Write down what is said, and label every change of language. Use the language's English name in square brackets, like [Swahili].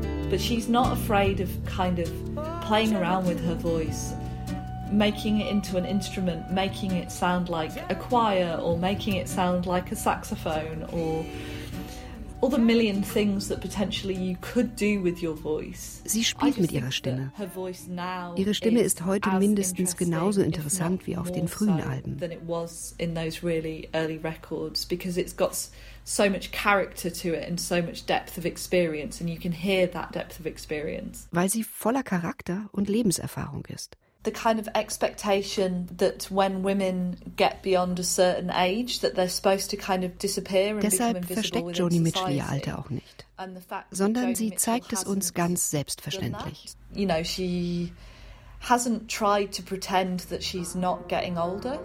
[English] But she's not afraid of kind of playing around with her voice, making it into an instrument, making it sound like a choir or making it sound like a saxophone or all the million things that potentially you could do with your voice. [German] Sie spielt mit ihrer Stimme. Ihre Stimme ist heute mindestens genauso interessant wie auf den frühen Alben. [English] Than it was in those really early records, because it's got so much character to it and so much depth of experience, and you can hear that depth of experience. [German] Weil sie voller Charakter und Lebenserfahrung ist. [English] The kind of expectation that when women get beyond a certain age, that they're supposed to kind of disappear and [German] deshalb [English] become invisible in society. [German] Deshalb versteckt Joni Mitchell ihr Alter auch nicht, sondern sie zeigt es uns ganz selbstverständlich. [English] You know, she hasn't tried to pretend that she's not getting older.